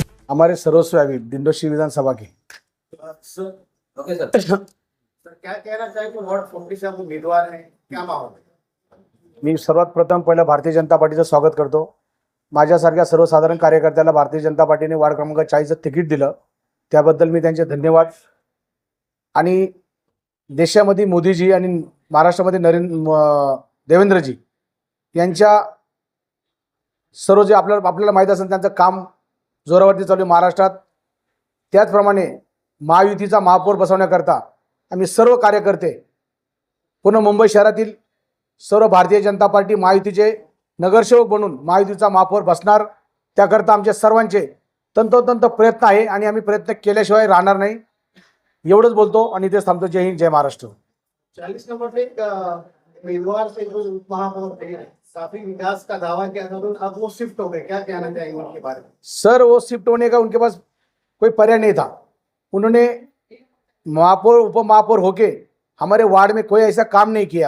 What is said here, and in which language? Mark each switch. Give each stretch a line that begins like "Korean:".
Hindi: हमारे सर्वस्व है दिंडोशी विधानसभा की। Sir okay sir. सर क्या कहना चाहिए वार्ड 40 से आप उम्मीदवार हैं, क्या माहौल है?
Marathi: मी सर्वात प्रथम पहिलं भारतीय जनता पार्टीचं स्वागत करतो। माझ्यासारख्या सर्वसाधारण कार्यकर्त्याला भारतीय जनता पार्टीने वार्ड क्रमांक 40चं तिकीट दिलं, त्याबद्दल मी त्यांचे धन्यवाद। आणि देशामध्ये मोदीजी आणि महाराष्ट्रामध्ये देवेंद्रजी यांच्या सर्व जे आपल्याला माहीत असेल त्यांचं काम जोरावरती चालू आहे महाराष्ट्रात। त्याचप्रमाणे महायुतीचा महापौर बसवण्याकरता आम्ही सर्व कार्यकर्ते पुणे मुंबई शहरातील सर्व भारतीय जनता पार्टी महायुतीचे नगरसेवक बनून महायुतीचा महापौर बसणार। त्याकरता आमचे सर्वांचे तंतोतंत प्रयत्न आहे आणि आम्ही प्रयत्न केल्याशिवाय राहणार नाही। एवढंच बोलतो आणि इथेच थांबतो। जय हिंद, जय महाराष्ट्र।
Hindi: 40 नंबर पे एक उम्मीदवार से जो महापौर थे, काफी विकास का दावा किया था, तो अब वो शिफ्ट हो गए, क्या कहना चाहेंगे उनके बारे में? सर वो शिफ्ट होने का उनके पास कोई पर्याय नहीं था। उन्होंने महापौर उप महापौर होके हमारे वार्ड में कोई ऐसा काम नहीं किया।